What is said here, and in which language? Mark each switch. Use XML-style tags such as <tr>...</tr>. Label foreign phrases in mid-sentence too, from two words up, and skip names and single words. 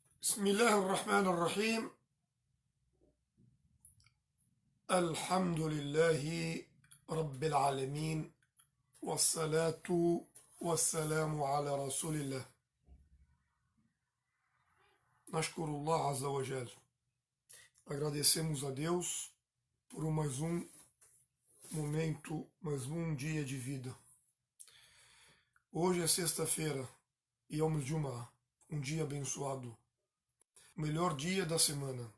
<ar>بسم الله الرحمن الرحيم. الحمد لله رب العالمين، والصلاة والسلام على رسول الله. نشكر الله عز وجل.</ar> <pt>Agradecemos a Deus por mais um momento, mais um dia de vida. Hoje é sexta-feira,</pt> <ar>يوم الجمعة,</ar> <pt>um dia abençoado, o melhor dia da semana.</pt>